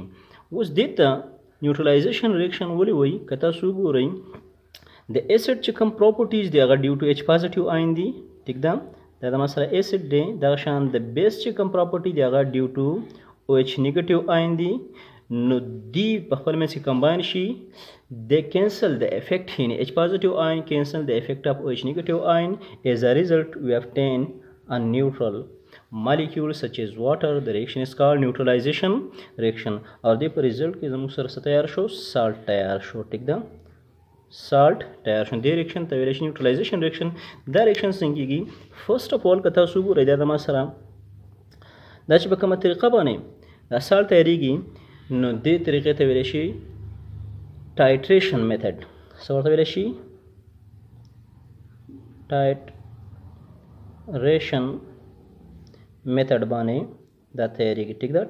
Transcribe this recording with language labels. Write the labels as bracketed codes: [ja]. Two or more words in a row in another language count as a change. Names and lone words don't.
[ps] اوس دې ته [en] neutralization reaction [ps] ولې وایي که تاسو وګورئ د ایسډ چې کوم پراپرټیز دی هغه [en] due to H positive ion [ps] دي ټیک ده. دا د مثلا ایسډ دی دغه شان د بیس چې کوم پراپرټي دی هغه [en] due to OH negative ion [ps] دی. نو دی په خپل منځ کې کمباین شي [en] they cancel the effect in H positive ion cancel the effect of OH negative ion. As a result we obtain a neutral molecule such as water. The reaction is called neutralization reaction. [ps] اور دې په result کې زموږ سره څه تیار شو salt تیار شو ټیک ده. salt تیار شو. دې reaction ته ویلی شي [en] neutralization reaction. [ps] دا reaction څنګه کېږي [en] first of all [ps] که تاسو وګورئ دا زما سره دا چې په کومه طریقه باندې دا سالټ تیاریږي نو دې طریقې ته ویلی شي [en] titration method. [ps] څه ورته ویلی شي [en] titration method [ps] باندې دا تیاریږي ټیک ده.